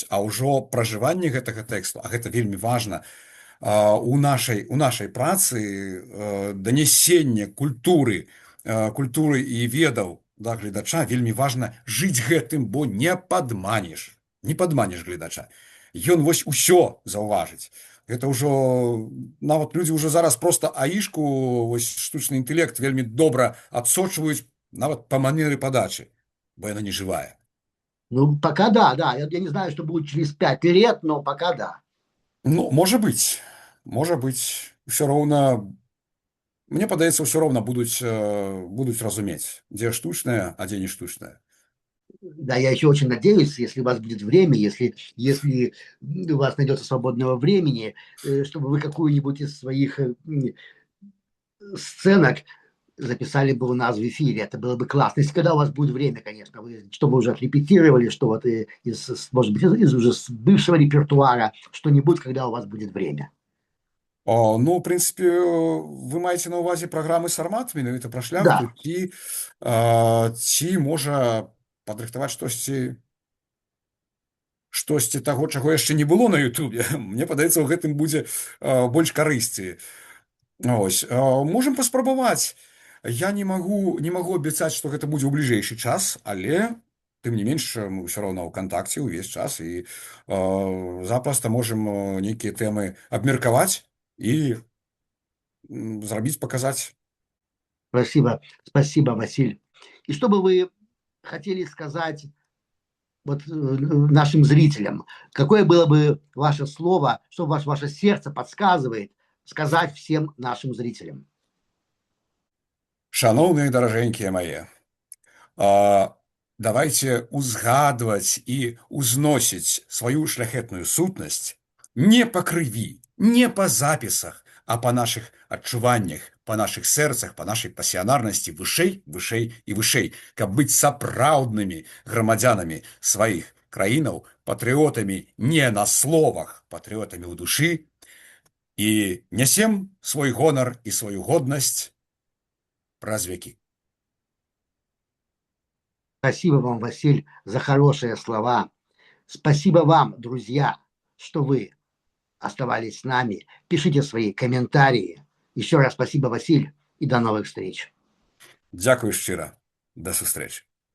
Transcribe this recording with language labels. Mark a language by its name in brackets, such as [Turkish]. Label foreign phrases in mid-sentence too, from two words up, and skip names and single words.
[Belarusian] А ўжо пражыванне гэтага тэксту, а гэта вельмі важна, у нашай працы данясення культуры і ведаў да гледача вельмі важна жыць гэтым, бо не падманеш гледача. Ён вось усё заўважыць. Гэта ўжо, нават людзі ўжо зараз проста аішку, вось штучны інтэлект вельмі добра адсочваюць нават па манеры падачы, бо яна не жывая. [Russian] Ну, пока да. Я не знаю, что будет через 5 лет, но пока да. [Belarusian] Ну, можа быць. Усё роўна... Мне падаецца, ўсё роўна будуць разумець, дзе штучнае, а дзе не штучнае. [Russian] Да, я еще очень надеюсь, если у вас будет время, если у вас найдется свободного времени, чтобы вы какую-нибудь из своих сценок записали бы у нас в эфире. Это было бы классно. Если когда у вас будет время, конечно, чтобы уже отрепетировали, что вот может быть, из уже бывшего репертуара что-нибудь, когда у вас будет время. [Belarusian] Ну, в прынцыпе, вы маеце на ўвазе праграмы «Сармат», менавіта пра шляхту, ці можа падрыхтаваць штосьці таго, чаго яшчэ не было на Ютубе. Мне падаецца, у гэтым будзе больш карысці. Ось. Можам паспрабаваць. Я не магу абяцаць, што гэта будзе ў бліжэйшы час, але тым не менш мы ўсё роўна ў кантакце ўвесь час і запросто можам нейкія тэмы абмеркаваць і зрабіць, показаць. [Russian] Спасибо, спасибо, Василь. И что бы вы хотели сказать вот нашим зрителям? Какое было бы ваше слово, что ваше сердце подсказывает сказать всем нашим зрителям? [Belarusian] Шановныя даражэнькія мае, давайте узгадваць і узносіць сваю шляхетную сутнасць не па крыві, не па запісах, а па нашых адчуваннях, па нашых сэрцах, па нашай пасіянарнасці вышэй, вышэй і вышэй, каб быць сапраўднымі грамадзянамі сваіх краінаў, патрыётамі не на словах, патрыётамі ў душы, і нясем свой гонар і сваю годнасць праз векі. [Russian] Спасибо вам, Василь, за хорошие слова. Спасибо вам, друзья, что вы оставались с нами. Пишите свои комментарии. Еще раз спасибо, Василь, и до новых встреч. [Belarusian] Дзякую шчыра. Да сустрэчы.